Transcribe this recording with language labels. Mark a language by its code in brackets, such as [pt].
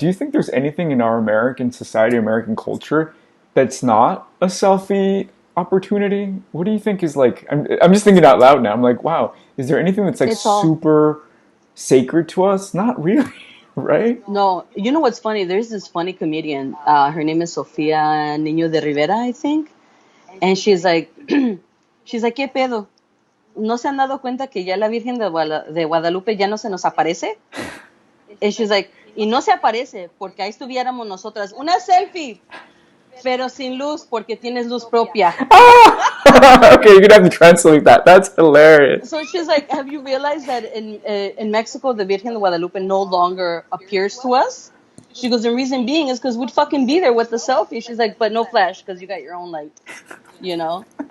[en] Do you think there's anything in our American society, American culture, that's not a selfie opportunity? What do you think is like? I'm just thinking out loud now. I'm like, wow, is there anything that's like it's all. super sacred to us? Not really, right? No, you know what's funny? There's this funny comedian. Her name is Sofia Niño de Rivera, I think, and she's like, she's like, [es] ¿qué pedo? ¿No se han dado cuenta que ya la Virgen de Guadalupe ya no se nos aparece? [en] And she's like, [es] y no se aparece porque ahí estuviéramos nosotras. Una selfie, pero sin luz porque tienes luz propia. Ah! [en] Okay, you're gonna have to translate that. That's hilarious. So she's like, have you realized that in Mexico, the Virgen de Guadalupe no longer appears to us? She goes, the reason being is because we'd fucking be there with the selfie. She's like, but no flash because you got your own light, you know?